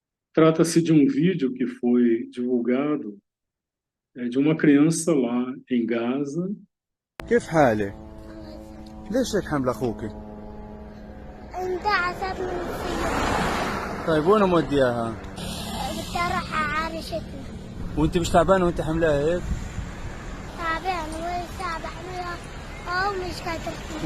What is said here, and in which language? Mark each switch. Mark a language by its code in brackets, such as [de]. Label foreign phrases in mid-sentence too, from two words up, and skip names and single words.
[pt] Trata-se de um vídeo que foi divulgado de uma criança lá em Gaza. [ar] كيف حالك؟ ليش هيك حامل اخوك؟ انتعست من السيارة. طيب وين مودياها؟ بدي اروح اعالجتنا. وانت مش تعبانه وانت حاملاها هيك؟ تعبان ولسه بحملها او مش قادرة.